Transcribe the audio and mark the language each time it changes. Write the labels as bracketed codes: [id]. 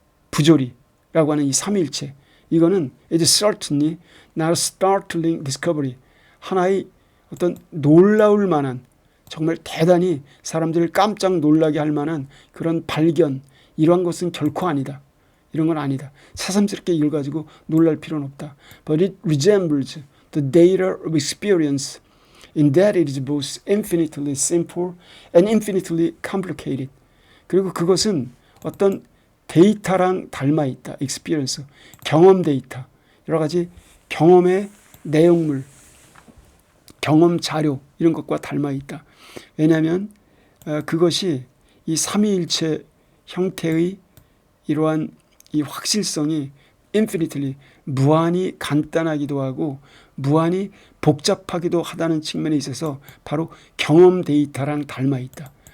[ko] 부조리라고 하는 이 삼위일체 이거는 [en] it is certainly not a startling discovery [ko] 하나의 어떤 놀라울 만한 정말 대단히 사람들을 깜짝 놀라게 할 만한 그런 발견 이러한 것은 결코 아니다. 이런 건 아니다. 새삼스럽게 이걸 가지고 놀랄 필요는 없다. [en] But it resembles the data of experience in that it is both infinitely simple and infinitely complicated. [ko] 그리고 그것은 어떤 데이터랑 닮아 있다. experience, 경험 데이터, 여러 가지 경험의 내용물, 경험 자료 이런 것과 닮아 있다. 왜냐하면 그것이 이 삼위일체 형태의 이러한 이 확실성이 infinitely 무한히 간단하기도 하고 무한히 복잡하기도 하다는 측면에 있어서 바로 경험 데이터랑 닮아 있다.